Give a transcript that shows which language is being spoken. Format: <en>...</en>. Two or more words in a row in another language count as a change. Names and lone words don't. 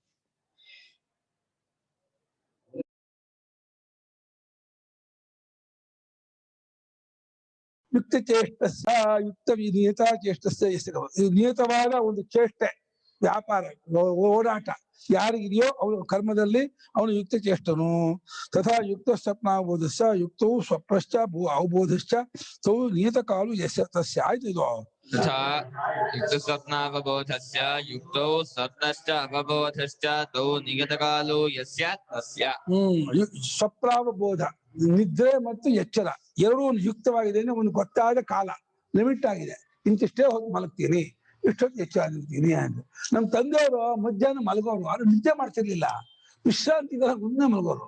<sa>ಯುಕ್ತ ಚೇಷ್ಟಸ್ಸ ಯುಕ್ತ ನಿಯತ ಚೇಷ್ಟಸ್ಸ</sa> <kn>ಇದು ನಿಯತವಾದ ಒಂದು ಚೇಷ್ಟೆ, ವ್ಯಾಪಾರ, ಓಡಾಟ ಯಾರಿಗಿದೆಯೋ ಅವನು ಕರ್ಮದಲ್ಲಿ ಅವನು ಯುಕ್ತ ಚೇಷ್ಟನು.</kn> <sa>ತಥಾ ಯುಕ್ತ ಸ್ವಪ್ನಾಬೋಧಸ್ಸ ಯುಕ್ತವು ಸ್ವಪ್ನಶ್ಚ ಅವಬೋಧಶ್ಚ ತೌ ನಿಯತ ಕಾಲು ಯಸ್ಯ ತಸ್ಯ.</sa> <kn>ಆಯ್ತು. ಇದು</kn> <sa>तथा युक्तस्वप्नावबोधस्य युक्तौ स्वप्नश्च अवबोधश्च तौ नियतकालो यस्य तस्य.</sa> <kn>ಸ್ವಪ್ನಾವಬೋಧ, ನಿದ್ರೆ ಮತ್ತು ಎಚ್ಚರ ಎರಡೂ ಯುಕ್ತವಾಗಿದೆ. ಒಂದು ಗೊತ್ತಾದ ಕಾಲ, ಲಿಮಿಟ್ ಆಗಿದೆ. ಇಂತಿಷ್ಟೇ ಹೊತ್ತು ಮಲಗ್ತೀನಿ, ಇಷ್ಟೊತ್ತು ಎಚ್ಚರಾಗಿರ್ತೀನಿ ಅಂತ. ನಮ್ಮ ತಂದೆಯವರು ಮಧ್ಯಾಹ್ನ ಮಲಗೋರು, ಅವ್ರು ನಿದ್ದೆ ಮಾಡ್ತಿರ್ಲಿಲ್ಲ, ವಿಶ್ರಾಂತಿ ಮುಂದೆ ಮಲಗೋರು.</kn>